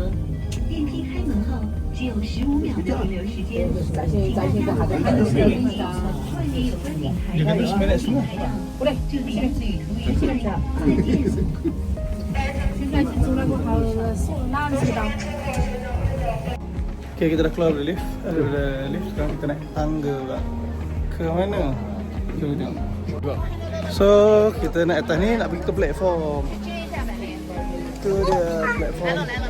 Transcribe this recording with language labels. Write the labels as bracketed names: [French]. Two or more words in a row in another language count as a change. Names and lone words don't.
[Chinese] 电梯开门后只有15秒的停留时间，请大家不要随意离开。外面有观景台，有台长，这里是旅途于现场。现在走了过后，哪里去到？ [Malay] Okay, kita dah keluar dari lift. Ada lift, sekarang kita naik tangga pula. Ke mana? Jom kita tengok. So, kita naik atas ni nak pergi ke platform. Itu dia platform.